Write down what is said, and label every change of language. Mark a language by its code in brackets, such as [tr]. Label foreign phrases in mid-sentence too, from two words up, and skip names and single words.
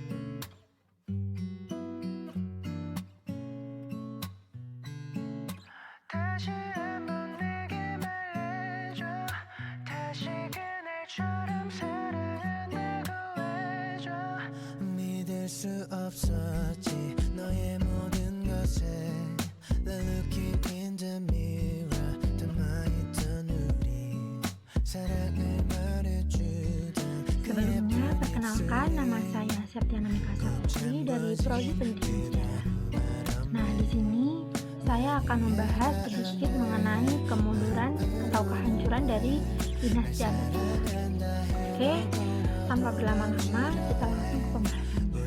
[ko] 다시 한번 내게 말해줘 다시 그날처럼 사랑한다고 해줘 믿을 수 없었지 너의 모든 것에 [en] The looking in the mirror [ko] 닮아있던 우리 사랑을 말해주던 [id] Sebelumnya, perkenalkan nama saya Septiana Mika Saputri dari Prodi Pendidikan Sejarah. Nah, di sini saya akan membahas sedikit mengenai kemunduran atau kehancuran dari dinasti Abbasiyah. Oke, tanpa berlama-lama kita langsung ke pembahasan.